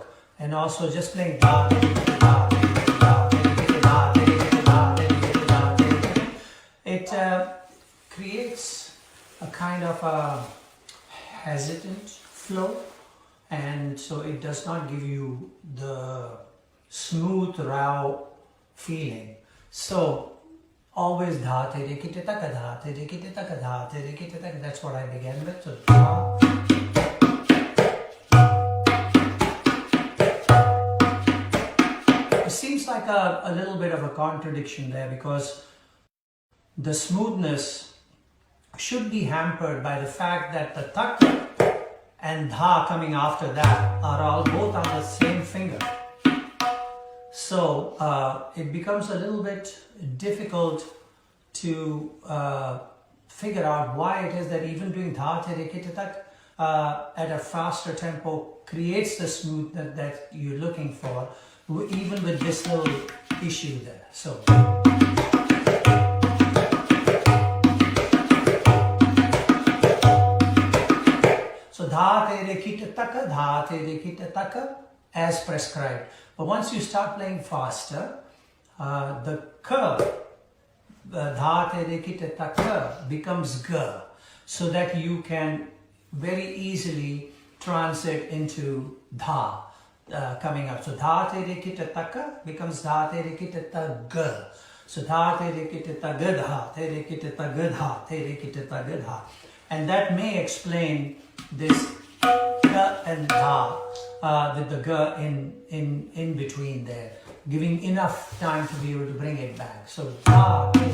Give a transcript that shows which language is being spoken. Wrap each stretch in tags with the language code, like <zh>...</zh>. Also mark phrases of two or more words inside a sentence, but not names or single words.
<en>And also just playing Da, Da, it creates a kind of a hesitant flow, and so it does not give you the smooth, raw feeling. So always da te re ki te taka da te re ki te taka da te re ki te taka. That's what I began with. So da. It seems like a little bit of a contradiction there, because the smoothness should be hampered by the fact that the tak and dha coming after that are all both on the same finger. So it becomes a little bit difficult to figure out why it is that even doing dha te re ki te tak at a faster tempo creates the smoothness that you're looking for, even with this little issue there. So dha te re ki te taka, dha te re ki te taka, as prescribed. But once you start playing faster, the ka, dha te re ki te taka, becomes ga, so that you can very easily transit into dha coming up. So dha te re ki te taka becomes dha te re ki te ta ga. So dha te re ki te ta ga dha, te re ki te ta ga dha, te re ki te ta ga dha. And that may explain this ga and dha with the ga in between there, giving enough time to be able to bring it back. So dha.</en>